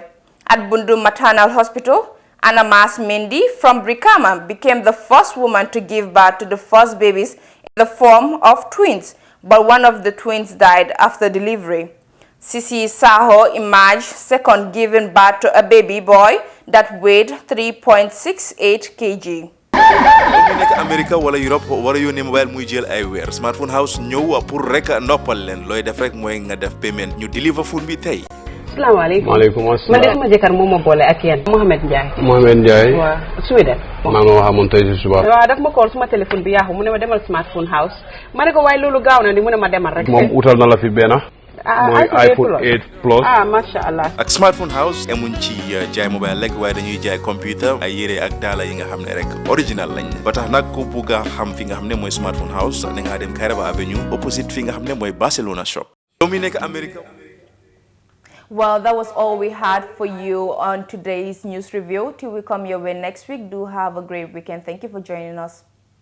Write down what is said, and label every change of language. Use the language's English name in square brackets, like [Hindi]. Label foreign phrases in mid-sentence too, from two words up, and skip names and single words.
[English] At Bundu Maternal Hospital, Anna Mas Mendi from Brikama became the first woman to give birth to the first babies in the form of twins, but one of the twins died after delivery. Sisi Saho emerged second, giving birth to a baby boy that weighed 3.68 kg. [Wolof] America wala Europe wala yónnee mobile muy jël ay weer Smartphone House ñëw pour rek noppal leen looy def rek mooy nga def payment ñu [English] deliver phone [Wolof] bi tey. [Arabic] السلام عليكم. وعليكم السلام. [Wolof] Man de sama jëkkër moo ma boole ak yéen. Mohamed Ndiaye. Mohamed Ndiaye. waaw Sweden. maa ngi waxamoon tey si suba. waaw daf ma call suma téléphone bi yaaxu mu ne ma demal Smartphone House ma ne ko waaye loolu gaaw na ni mu ne ma demal rek. moom utal na la fi benn. mooy iPhone 8 Plus. [Arabic] ما شاء الله. [Wolof] ak Smartphone House emuñ ci jaay mobile rek waaye dañuy jaay computer ay yére ak daala yi nga xam ne rek original lañ ba tax nag ku bugg a xam fi nga xam ne mooy Smartphone House da ngaa dem Kairaba Avenue opposite fi nga xam ne mooy Barcelona shop. yow mi nekk America. [English] Well, that was all we had for you on today's news review. Till we come your way next week, do have a great weekend. Thank you for joining us.